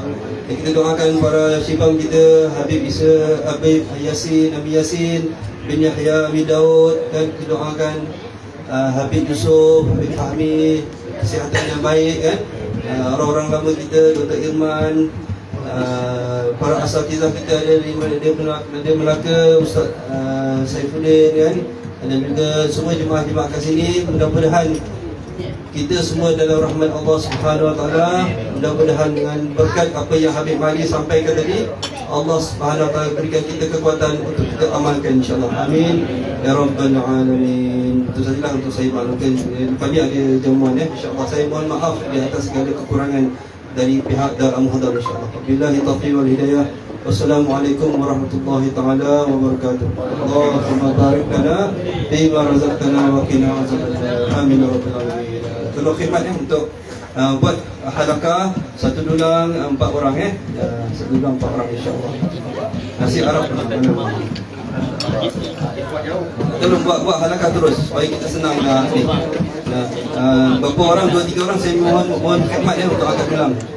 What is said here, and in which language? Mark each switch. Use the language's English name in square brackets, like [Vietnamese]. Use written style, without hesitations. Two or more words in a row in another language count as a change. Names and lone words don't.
[Malay] Dan kita doakan para syibang kita, Habib Isa, Habib Yasin, Nabi Yasin bin Yahya bin Daud, dan kita doakan Habib Yusuf, Habib Fahmi, kesihatan yang baik kan. Orang-orang lama kita, Dr. Irman, para asatizah kita dari Melaka, Ustaz Saifuddin kan, dan juga semua jemaah-jemaah kat sini. Mudah-mudahan kita semua dalam rahmat Allah [Arabic] سبحانه وتعالى. [Malay] Mudah-mudahan dengan berkat apa yang Habib Mahdi sampaikan tadi, Allah [Arabic] سبحانه وتعالى [Malay] berikan kita kekuatan untuk kita amalkan insya-Allah. [Arabic] آمين يا رب العالمين. [Malay] Itu sajalah untuk saya maklumkan. Lepas ni ada jamuan insya-Allah. Saya mohon maaf di atas segala kekurangan dari pihak Darul Muhdar insya-Allah. [Arabic] بالله التوفيق والهداية. والسلام عليكم ورحمة الله تعالى وبركاته. اللهم بارك لنا فيما رزقتنا وقنا عذاب النار. آمين يا رب العالمين. [Malay] Tolong khidmat untuk buat halaqah 1 dulang 4 orang 1 dulang 4 orang insya-Allah. Nasi Arab tolong buat halaqah terus supaya kita senang ni. Berapa orang, 2-3 orang saya mohon khidmat untuk akad dulang.